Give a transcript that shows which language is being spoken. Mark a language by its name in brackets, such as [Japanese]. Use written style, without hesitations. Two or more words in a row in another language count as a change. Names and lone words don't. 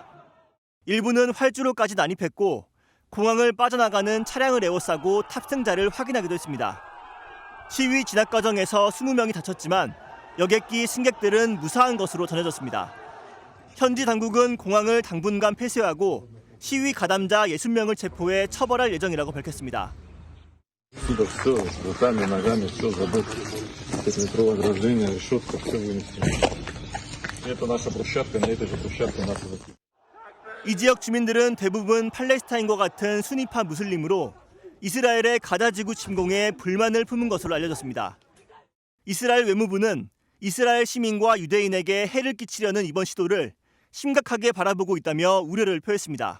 [Korean] 일부는 활주로까지 난입했고 공항을 빠져나가는 차량을 에워싸고 탑승자를 확인하기도 했습니다. 시위 진압 과정에서 20명이 다쳤지만 여객기 승객들은 무사한 것으로 전해졌습니다. 현지 당국은 공항을 당분간 폐쇄하고 시위 가담자 60명을 체포해 처벌할 예정이라고 밝혔습니다. [Russian] Сюда все, руками, ногами, все забыть. Пятиметровое ограждение, решетка, все вынести. Это наша брусчатка, на этой же брусчатке нас закрыли. [Korean] 이 지역 주민들은 대부분 팔레스타인과 같은 수니파 무슬림으로 이스라엘의 가자지구 침공에 불만을 품은 것으로 알려졌습니다. 이스라엘 외무부는 이스라엘 시민과 유대인에게 해를 끼치려는 이번 시도를 심각하게 바라보고 있다며 우려를 표했습니다.